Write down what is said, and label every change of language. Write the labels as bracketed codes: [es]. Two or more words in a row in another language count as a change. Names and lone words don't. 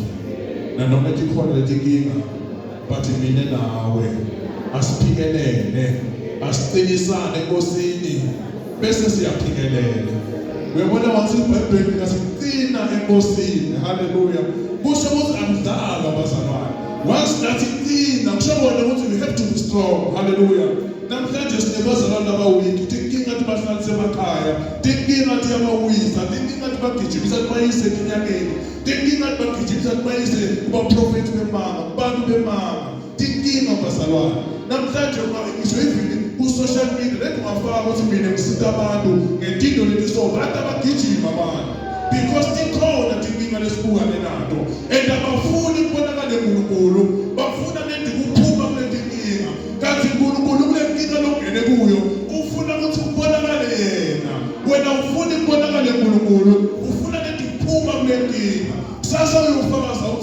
[ss] Nanoma dikhona dinkinga. Bathi mina nawe asiphikelele. [zu] Asiqinisane enkosini bese siyaphikelele. Uyabona wathi iBhayibheli ngasiqina enkosini. Haleluya. Kusho ukuthi akudala bazalwane. [en] Once that [ss] iqina kusho ukuthi [en] we have to be strong. [ss] Haleluya. Namhlanje sinebazalwane abawiki. Tinkinga tibahlalise emakhaya. Tinkinga tiyabawisa. Tinkinga tibagijimisa tibayise eminyakeni. Tinkinga tibagijimisa tibayise kubaprofeti bemanga, kubantu bemanga. Tinkinga bazalwane. Namhlanje ngisho even ku-social media lethi ungafaka ukuthi mina ngisita abantu ngentinto leti so bantu abagijima abantu because tikhona tinkinga lesibukane nato and abafuni kubonakale uNkulunkulu bafuna nedi kuphuma kule tinkinga kanti uNkulunkulu kule nkinga longene kuyo ufuna ukuthi kubonakale yena wena ufuni kubonakale uNkulunkulu ufuna nedi kuphuma kule nkinga sasa uyofakaza